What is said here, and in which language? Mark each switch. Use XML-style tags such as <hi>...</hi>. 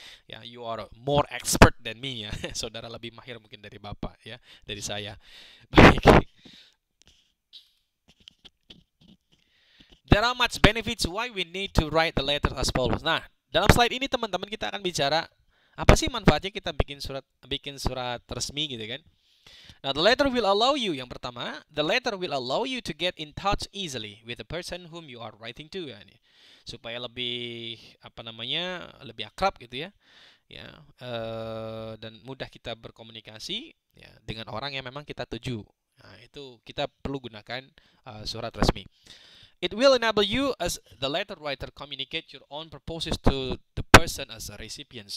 <en>Ya, you are more expert than me ya.</en> <id>Saudara lebih mahir mungkin dari Bapak ya, dari saya. Baik.</id> <en>There are much benefits why we need to write the letter as follows.</en> <id>Nah, dalam slide ini teman-teman kita akan bicara apa sih manfaatnya kita bikin surat resmi gitu kan.</id> <en>Now, the letter will allow you,</en> <id>yang pertama,</id> <en>the letter will allow you to get in touch easily with the person whom you are writing to ya, nih.</en> <id>Supaya lebih lebih akrab gitu ya. Ya, dan mudah kita berkomunikasi ya dengan orang yang memang kita tuju. Nah, itu kita perlu gunakan surat resmi.</id> <en>It will enable you as the letter writer communicate your own purposes to the person as a recipient.</en>